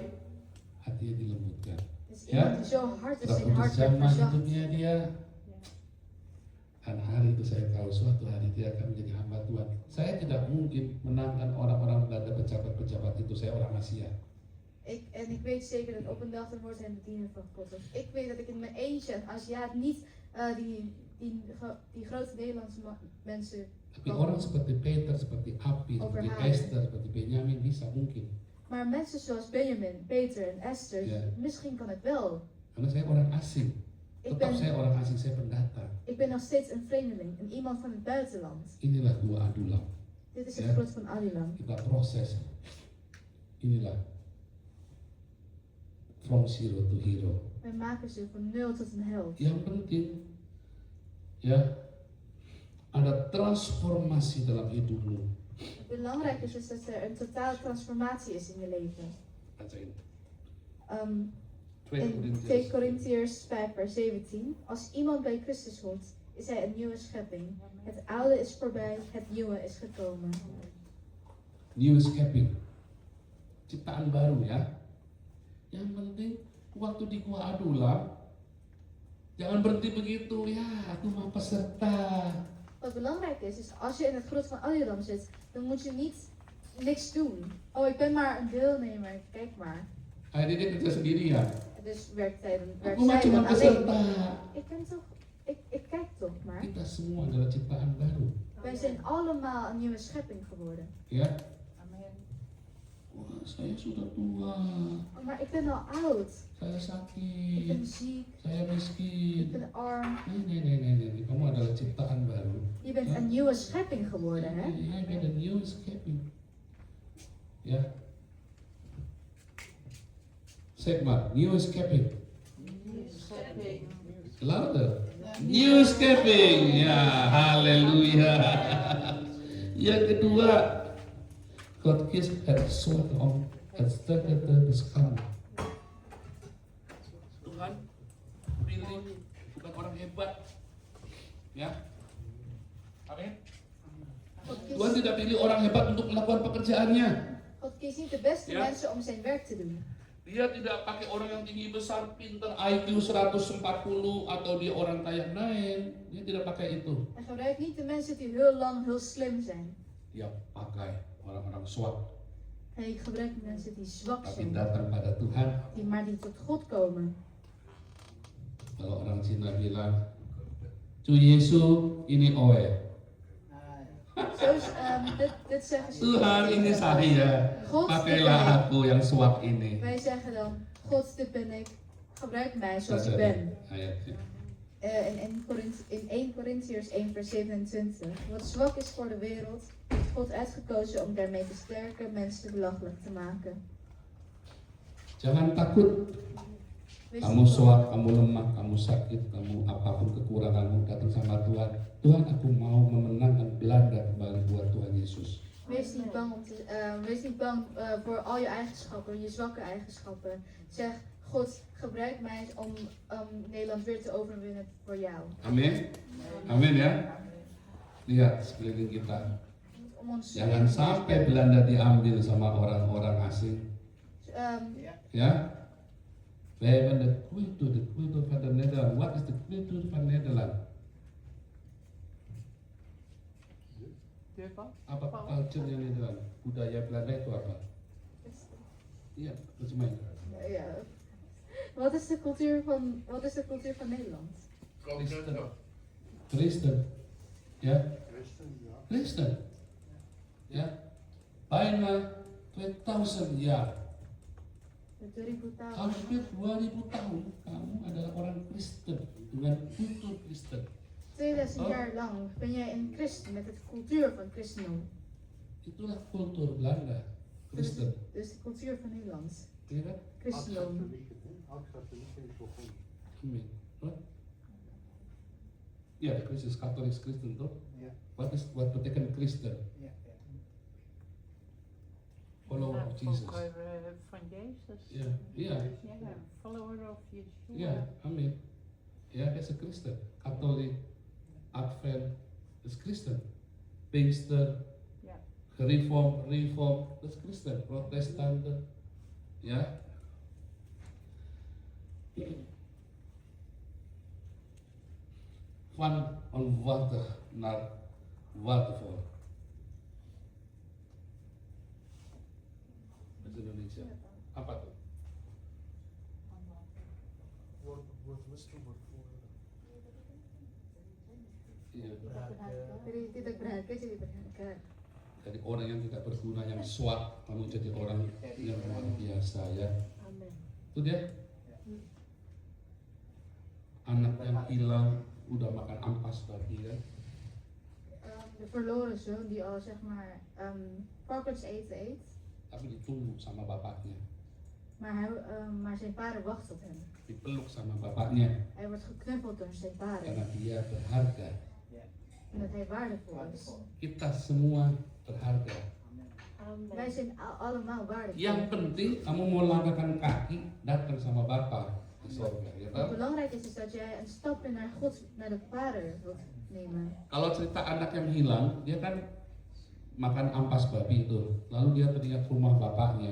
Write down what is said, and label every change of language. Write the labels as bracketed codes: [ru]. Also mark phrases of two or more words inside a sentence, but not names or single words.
[id] Hatinya dilembutkan. [nl] Het is Ja? iemand die zo hard is, [id] Sudah [nl] zijn [id] putus [nl] hart werd [id] zaman [nl] verzacht. [id] hidupnya dia. Dan hari itu saya tahu suatu hari dia akan menjadi hamba Tuhan. Saya tidak mungkin menangkan orang-orang Belanda, pejabat-pejabat itu. Saya orang Asia. [nl] En ik weet zeker dat op een dag dan wordt hij een bediener van God. Dus ik weet dat ik in mijn eentje, en als ja niet die grote Nederlandse mensen. [id] Tapi orang seperti Peter, seperti Api, seperti [nl] Overhalen. [id] Esther, seperti Benjamin bisa mungkin. [nl] Maar mensen zoals Benjamin, Peter en Esther, Ja. misschien kan het wel. [id] Karena saya orang asing. [nl] Ik [id] Tetap saya [nl] ben, [id] orang asing, saya pendatang. [nl] ik ben nog steeds een vreemdeling, een iemand van het buitenland. [id] Inilah dua adulam. [nl] Dit is Ja. het grot van Adilam. [id] Kita proses. Inilah [en] from zero to hero. [nl] Wij maken ze van 0 tot een held. [id] Yang penting ya ada transformasi dalam hidupmu. [nl] Het belangrijke is dat er een totale transformatie is in je leven. [id] Bacain. 2 [nl] In 2 [en] Corinthians. [nl] Corinthiërs 5 vers 17. Als iemand bij Christus hoort, is hij een nieuwe schepping. Het oude is voorbij, het nieuwe is gekomen. New schepping. [id] Ciptaan baru ya. Yang penting waktu di gua adulam, jangan berhenti begitu ya, aku mau peserta. [nl] Wat belangrijk is als je in het grot van Adulam zit, dan moet je niet niks doen. Oh, ik ben maar een deelnemer, kijk maar. [id] Akhirnya dia kerja sendirian. [nl] Dus werkt zij [id] Aku mah dan cuma [nl] alleen. [id] peserta. [nl] Ik ben toch, ik kijk toch maar. [id] Kita semua adalah ciptaan baru. [nl] Wij zijn allemaal een nieuwe schepping geworden. [id] Ya. Wah, saya sudah tua. [nl] Oh, maar ik ben al oud. [id] Saya [nl] Ik [id] sakit. [nl] ben ziek. [id] Saya [nl] Ik [id] miskin. [nl] ben arm. Nee. [id] Kamu adalah ciptaan baru. [nl] Je bent een nieuwe schepping geworden, hè? Jij bent een nieuwe schepping. Ja. Zeg maar, nieuwe schepping. [en] Louder. New schepping. [id] Ya, haleluya. Yang kedua, [nl] God kiest het soort om het sterker te beschouwen. [id] Tuhan pilih bukan orang hebat. Ya. Amin. Tuhan tidak pilih orang hebat untuk melakukan pekerjaannya. [nl] God kiest niet de beste Ja. mensen om zijn werk te doen. [id] Dia tidak pakai orang yang tinggi besar, pintar, IQ 140 atau dia orang kaya. Nein, dia tidak pakai itu. [nl] Hij gebruikt niet de mensen die heel lang heel slim zijn. [id] Dia pakai orang-orang swak, [nl] Hij gebruikt mensen die zwak [id] tapi [nl] zijn, [id] datang pada Tuhan. [nl] die tot God komen. [id] Kalau orang Cina bilang, Cu Yesu ini oe. [nl] Zoals dit zeggen ze. [id] Tuhan ini saya, [nl] God, dit ben [id] pakailah [nl] ik. [id] aku yang swak ini. [nl] Wij zeggen dan, God, dit ben ik. Gebruik mij zoals Dat ik is ben. [id] ayatnya. [nl] In 1 Corinthiërs 1 vers 27. Wat zwak is voor de wereld, heeft God uitgekozen om daarmee te sterken, mensen belachelijk te maken. [id] Jangan takut. [nl] Wees [id] Kamu [nl] niet bang. [id] swak, kamu lemah, kamu sakit, kamu apapun kekuranganmu, datang sama Tuhan. Tuhan, aku mau memenangkan Belanda kembali buat Tuhan Yesus. [nl] Wees niet bang, voor al je eigenschappen, je zwakke eigenschappen. Zeg, God, gebruik mij om Nederland weer te overwinnen voor jou. [id] Amin. Amin ya. Lihat sekeliling kita. [nl] Om ons [id] Jangan sampai Belanda diambil sama orang-orang asing. [nl] Ja? Wij hebben de cultuur van de Nederland. Wat is de cultuur van Nederland? [id] Apa culture Nederland? Budaya Belanda itu apa? Iya, [nl] dat is mijn. Ja. Wat is de cultuur van Nederland? [id] Kristen. Ja? Kristen. [nl] Ja? Bijna 2000 jaar. [id] 2000 tahun. Hampir 2000 tahun kamu adalah orang Kristen dengan kultur Kristen. [nl] 2000 jaar lang ben jij een christen met de cultuur van christendom. [id] Itulah kultur Belanda, Kristen. [nl] Dus de cultuur van Nederland. [id] Iya kan? [nl] Christendom. Amin. Huh? Ja, de Christus is katholisch Kristen toch? Ja. Wat betekent Kristen? [en] Follower of Jesus. [nl] Van Jezus. Ja, ja, [en] Ja, follower of Yeshua. [nl] ja, amin. Ja, hij is een Christen. Katholiek, Advent, dat is Christen. Pinkster, Ja. Reform, dat is Christen. Protestanten, ja. Van onwaardig naar waardevol. [id] Bahasa Indonesia. Apa tuh? Iya. Tidak berharga jadi berharga. Jadi orang yang tidak berguna, yang swak, kamu jadi orang yang luar biasa ya. Amen. Itu dia. Anak yang hilang udah makan ampas tadi kan. [nl] De verloren zoon die al zeg maar varkens eten eet, [id] Tapi ditunggu sama bapaknya, [nl] maar zijn vader wacht op hem. [id] dipeluk sama bapaknya [nl] Hij wordt geknuffeld door zijn vader [id] karena dia berharga. [nl] en dat hij waardevol is. [id] Kita semua berharga. [nl] Wij zijn allemaal waardig. [id] Yang penting kamu mau langkahkan kaki datang sama Bapa di sorga, ya [nl] Wat [id] toh? [nl] belangrijk is dat jij een stapje naar God, naar de Vader wilt nemen. [id] Kalau cerita anak yang hilang, dia kan makan ampas babi itu, lalu dia teringat rumah bapaknya.